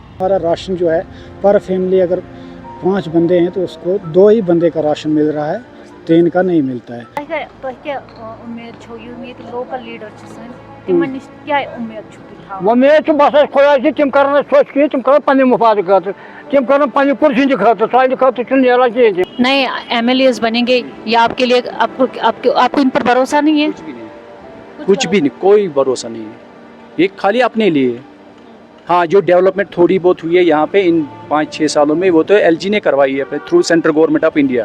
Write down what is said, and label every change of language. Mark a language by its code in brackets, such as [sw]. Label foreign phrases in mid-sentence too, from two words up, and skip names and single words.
[ur] ہمارا راشن جو ہے پر فیملی اگر 5 بندے ہیں تو اس کو 2 ہی بندے کا راشن مل رہا ہے, 3 کا نہیں ملتا ہے. [ks] امید بس خدا تم کر سوچ کی تم کر پنہ مفاد خاطر, تم کر پنہ کرسی ہند خاطر, سانہ خاطر نیران کہین. [ur] نئے ایم ایل ایز بنیں گے یا آپ کے لیے آپ کو ان پر بھروسہ نہیں ہے؟ کچھ بھی نہیں, کوئی بھروسہ نہیں ہے. یہ خالی اپنے لیے. ہاں جو ڈیولپمنٹ تھوڑی بہت ہوئی ہے یہاں پہ ان 5-6 سالوں میں وہ تو ایل جی نے کروائی ہے [en] through central government of India.